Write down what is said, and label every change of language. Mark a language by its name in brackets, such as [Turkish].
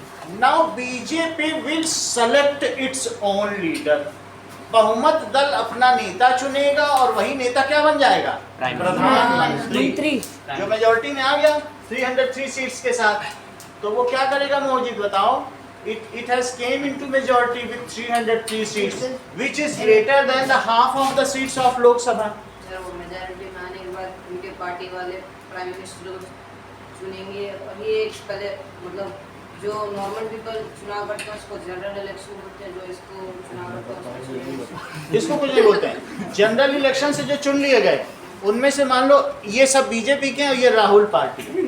[English] Now BJP will select its own leader. [Hindi] बहुमत दल अपना नेता चुनेगा और वही नेता क्या बन जाएगा? प्रधानमंत्री। जो मेजोरिटी में आ गया 303 सीट्स के साथ, तो वो क्या करेगा मोहजिद बताओ? [English] It has came into majority with 303 seats, which is greater than the half of the seats of Lok Sabha. [Hindi] Sir वो मेजॉरिटी में आने के बाद उनके पार्टी वाले प्राइम मिनिस्टर को चुनेंगे और ये पहले मतलब जो नॉर्मल पीपल चुनाव करते हैं उसको जनरल इलेक्शन बोलते हैं, जो इसको चुनाव करते हैं उसको चुनाव। इसको कुछ नहीं बोलते हैं। जनरल इलेक्शन से जो चुन लिए गए उनमें से मान लो ये सब बीजेपी के हैं और ये राहुल पार्टी।